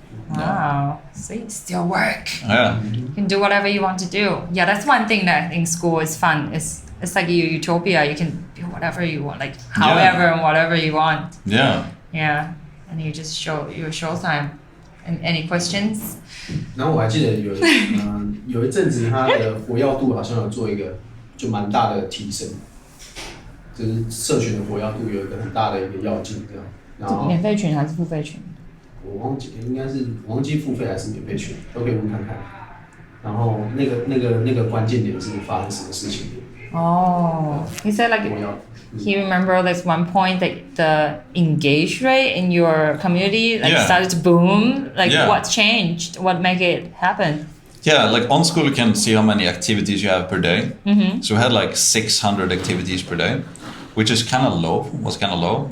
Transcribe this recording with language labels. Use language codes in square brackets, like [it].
[en] Wow. See, still work. Yeah. You can do whatever you want to do. Yeah, that's one thing that in school is fun. It's like your utopia. You can do whatever you want, like however and whatever you want. Yeah. Yeah, and you just show your showtime. And any questions? [zh] 然后我还记得有一阵子它的活跃度好像有做一个就蛮大的提升，就是社群的活跃度有一个很大的一个跃进这样。然后免费群还是付费群？我忘记应该是忘记付费还是免费群，都可以问看看。然后那个关键点是发生什么事情 [en] ？Oh, he said like he remember this one point that the engage rate in your community like started to boom. Like what changed? What make it happen? Yeah, like on Skool you can see how many activities you have per day. Mm-hmm. So we had like 600 activities per day, which is kind of low. Was kind of low.